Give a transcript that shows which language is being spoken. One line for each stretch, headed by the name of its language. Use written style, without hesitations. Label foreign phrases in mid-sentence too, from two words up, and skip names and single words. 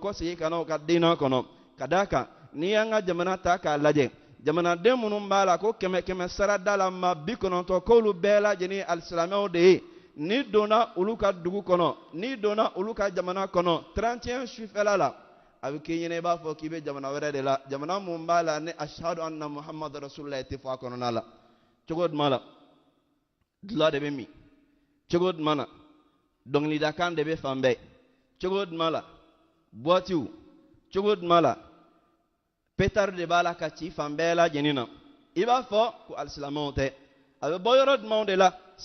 Bambara: kɔsegin ka na u ka diinɛ kɔnɔ ka d'a kan n'i y'an ka jamana ta k'a lajɛ jamanaden minnu b'a la ko kɛmɛ kɛmɛ sara da la maa 90 k'olu bɛɛ lajɛlen alisilamɛw de ye n'i donna olu ka dugu kɔnɔ n'i donna olu ka jamana kɔnɔ 31 sufɛla la a bɛ k'i ɲɛna i b'a fɔ k'i bɛ jamana wɛrɛ de la jamana mun b'a la ne
Arabic: أشهد أن محمد رسول الله
Bambara: tɛ fɔ a kɔnɔna la cogo jumɛn la dulɔ de bɛ min cogo jumɛn na dɔnkilidakan de bɛ fan bɛɛ cogo jumɛn la buwatiw cogo jumɛn la pétard de b'a la ka ci fan bɛɛ lajɛlen na i b'a fɔ ko alisilamɛw tɛ a bɛ bɔ yɔrɔ jumɛnw de la